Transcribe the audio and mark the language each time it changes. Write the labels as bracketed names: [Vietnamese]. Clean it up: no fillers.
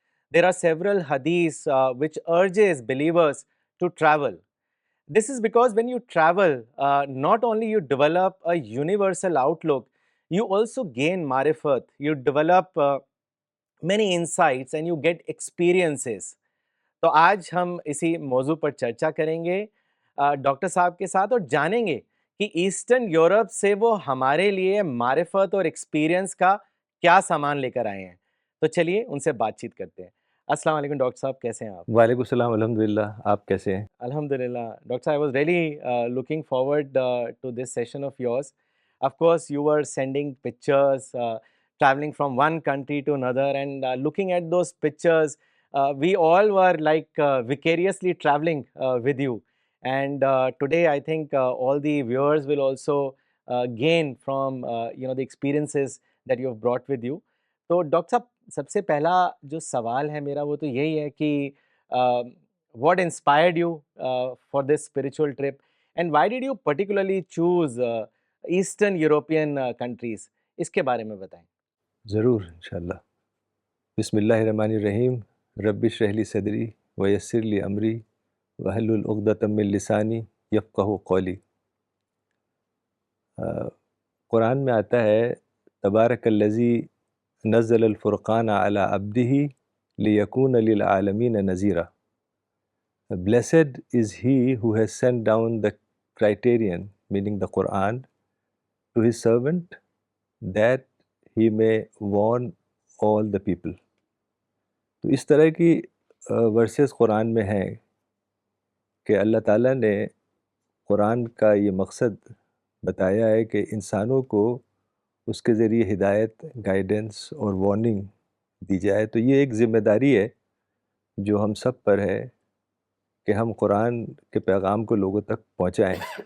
[English] There are several hadiths which urges believers to travel. This is because when you travel, not only you develop a universal outlook, you also gain marifat, you develop many insights and you get experiences. [Urdu] تو آج ہم اسی موضوع پر چرچا کریں گے doctor صاحب کے ساتھ اور جانیں گے کہ ایسٹرن یورپ سے وہ ہمارے لیے معرفت اور ایکسپیرینس کا کیا سامان لے کر آئے ہیں. تو چلیے ان سے بات چیت کرتے ہیں. السلام علیکم ڈاکٹر صاحب، کیسے ہیں آپ؟ وعلیکم السلام، الحمدللہ. آپ کیسے ہیں؟ [Arabic] Alhamdulillah. [English] Doctor, I was really looking forward to this session of yours. Of course, you were sending pictures, traveling from one country to another, and looking at those pictures, we all were like vicariously traveling with you. And today, I think all the viewers will also gain from the experiences that you have brought with you. [Urdu] تو doctor صاحب، سب سے پہلا جو سوال ہے میرا وہ تو یہی ہے کہ [English] what inspired you for this spiritual trip, and why did you particularly choose Eastern European countries? [Urdu] اس کے بارے میں بتائیں. ضرور انشاءاللہ. [Arabic] بسم اللہ الرحمن الرحیم. رب اشرح لی صدری ویسر لی امری واحلل عقدۃ من لسانی یفقہوا قولی. [Urdu] قرآن میں آتا ہے [Arabic] تبارک الذی نزل الفرقان علی عبدہ لیکون للعالمین نذیرا. [English] Blessed is he who has sent down the criterion, meaning the Quran, to his servant that he may warn all the people. [Urdu] تو اس طرح کی ورسز قرآن میں ہیں کہ اللہ تعالیٰ نے قرآن کا یہ مقصد بتایا ہے کہ انسانوں کو اس کے ذریعے ہدایت، گائیڈنس اور وارننگ دی جائے. تو یہ ایک ذمہ داری ہے جو ہم سب پر ہے کہ ہم قرآن کے پیغام کو لوگوں تک پہنچائیں.